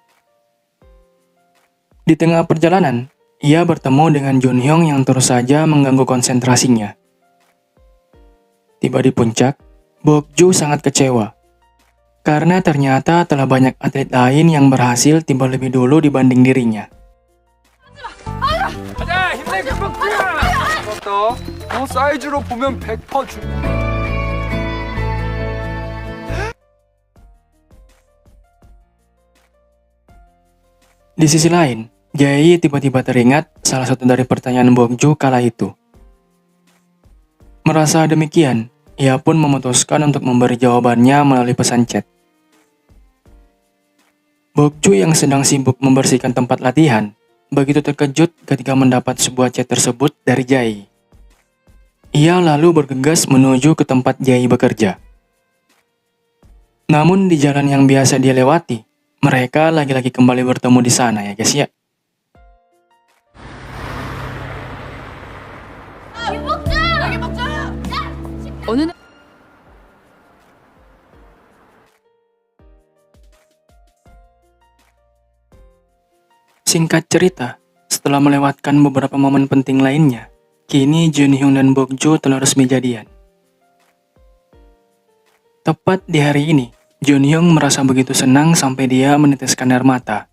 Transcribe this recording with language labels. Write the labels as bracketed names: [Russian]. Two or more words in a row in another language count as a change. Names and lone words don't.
[Indonesian] Di tengah perjalanan, ia bertemu dengan Junhyung yang terus saja mengganggu konsentrasinya. Tiba di puncak, Bokju sangat kecewa. Karena ternyata telah banyak atlet lain yang berhasil tiba lebih dulu dibanding dirinya. [Korean] 가자 힘내게 뻑지야 맞다 사이즈로 보면 100% 줄 [Indonesian] Di sisi lain, Jae tiba-tiba teringat salah satu dari pertanyaan Bokju kala itu. Merasa demikian, ia pun memutuskan untuk memberi jawabannya melalui pesan chat. Bokju yang sedang sibuk membersihkan tempat latihan, begitu terkejut ketika mendapat sebuah chat tersebut dari Jae. Ia lalu bergegas menuju ke tempat Jae bekerja. Namun di jalan yang biasa dia lewati, mereka lagi-lagi kembali bertemu di sana ya guys ya. [Korean] 어느 날 [Indonesian] Singkat cerita, setelah melewatkan beberapa momen penting lainnya, kini Junhyung dan Bokju telah resmi jadian. Tepat di hari ini, Junhyung merasa begitu senang sampai dia meneteskan air mata.